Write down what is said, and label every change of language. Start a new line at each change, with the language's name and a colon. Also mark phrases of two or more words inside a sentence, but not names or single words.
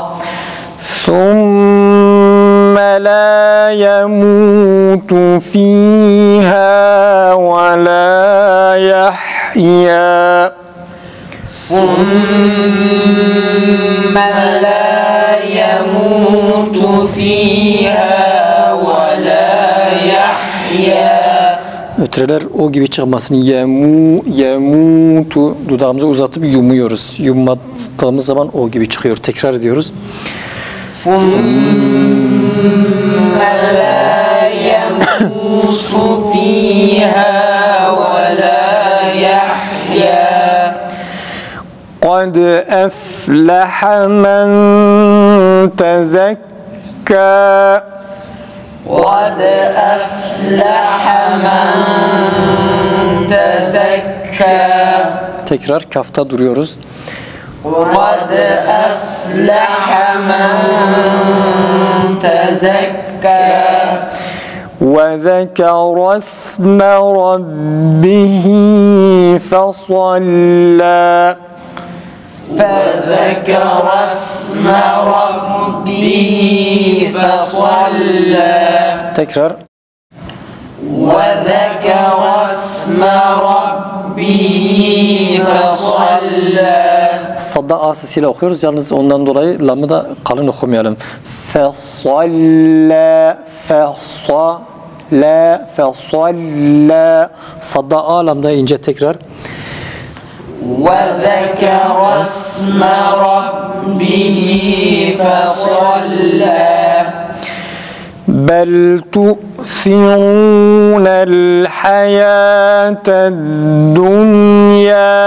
Arabic: ثم لا يموت فيها ولا يحيا ثم لا يموت فيها ولا يحيا.
Turkish: Ötreler o gibi çıkmasını yemutu dudağımızı uzatıp yumuyoruz. Yummadığımız zaman o gibi çıkıyor. Tekrar ediyoruz.
Arabic: ثم لا يموت فيها ولا يحيا. قد أفلح من تزكى قد أفلح من تزكى.
Turkish: Tekrar kafta duruyoruz.
Arabic: قد أفلح من تزكى وذكر اسم ربه فصلى فذكر اسم ربه فصلى.
Turkish: Tekrar.
Arabic: وذكر اسم ربه فصلى.
Turkish: Sadda A sesiyle okuyoruz. Yalnız ondan dolayı lamı da kalın okumayalım.
Arabic: فصلى، فصلى، فصلى.
Turkish: Sadda A lamda ince tekrar.
Arabic: وذكر اسم ربه فصلى. بل تؤثرون الحياة الدنيا